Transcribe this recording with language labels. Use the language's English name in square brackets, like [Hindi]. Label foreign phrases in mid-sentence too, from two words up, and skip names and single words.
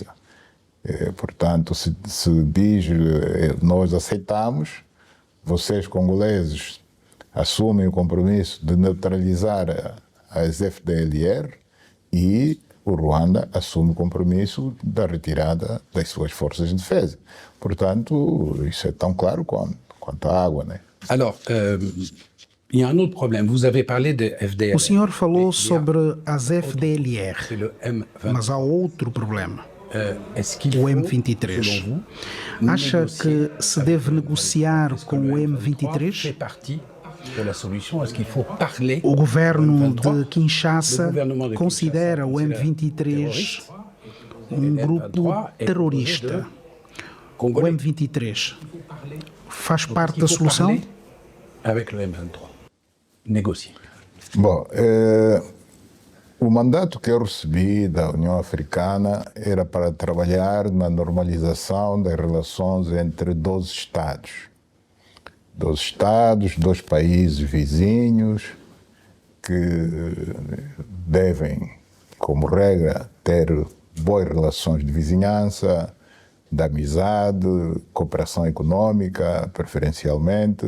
[Portuguese] Portanto, se diz, nós aceitamos, vocês congoleses assumem o compromisso de neutralizar as FDLR e o Ruanda assume o compromisso da retirada das suas forças de defesa. Portanto, isso é tão claro quanto a água, né? [French] Alors, il y a un autre problème. Vous avez parlé de FDLR. [Portuguese] O senhor falou sobre as FDLR, [French] C'est le M23. [Portuguese] mas há outro problema. [French] Est-ce qu'il [Portuguese] O [French] faut, [Portuguese] M23. [French] selon vous, [Portuguese] Acha [French] négocier [Portuguese] que se deve negociar [French] Est-ce que [Portuguese] com [French] le [Portuguese] o [French] M23 fait [Portuguese] M23? [French] partie de la solution? Est-ce qu'il faut parler [Portuguese] O governo [French] au M23? [Portuguese] de Kinshasa [French] Le gouvernement de [Portuguese] considera o [French] Kinshasa [Portuguese] M23 um grupo terrorista. O [French] Congolais. [Portuguese] M23 faz [French] Donc, [Portuguese] parte [French] il [Portuguese] da [French] faut [Portuguese] solução? [French] parler avec le M23. Négocier. [Portuguese] Bom, o mandato que eu recebi da União Africana era para trabalhar na normalização das relações entre 12 Estados. 12 Estados, 2 países vizinhos que devem, como regra, ter boas relações de vizinhança, de amizade, cooperação econômica, preferencialmente.